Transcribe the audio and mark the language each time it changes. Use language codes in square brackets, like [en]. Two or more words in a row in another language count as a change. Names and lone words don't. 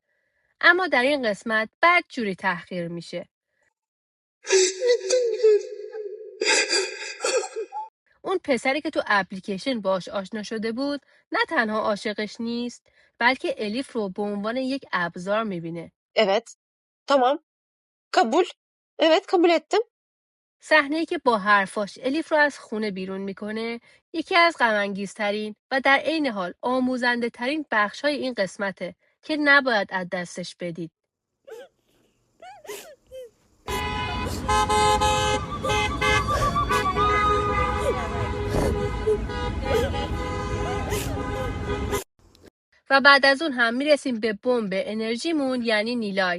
[fa] اما در این قسمت بد جوری تحقیر میشه. اون پسری که تو اپلیکیشن باش آشنا شده بود نه تنها عاشقش نیست بلکه الیف رو به عنوان یک ابزار میبینه. [tr] Evet. Tamam. Kabul. Evet, kabul ettim. [fa] صحنه‌ای که با حرفاش الیف رو از خونه بیرون میکنه یکی از غم‌انگیزترین و در عین حال آموزنده ترین بخش‌های این قسمته که نباید از دستش بدید. و بعد از اون هم میرسیم به بمب انرژیمون یعنی نیلای.